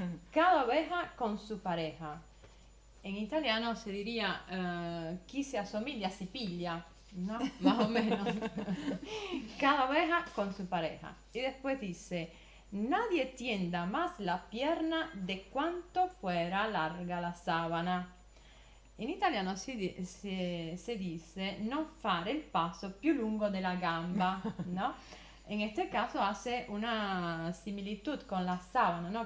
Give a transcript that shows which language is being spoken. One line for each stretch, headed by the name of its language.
Spanish: Cada oveja con su pareja. En italiano se diría
Italian: chi si assomiglia si piglia,
Spanish: ¿no? Más o menos. Cada oveja con su pareja. Y después dice, nadie tienda más la pierna de cuanto fuera larga la sábana.
Italian: In italiano si dice non fare il passo più lungo della gamba, ¿no?
Spanish: En este caso hace una similitud con la sábana, ¿no?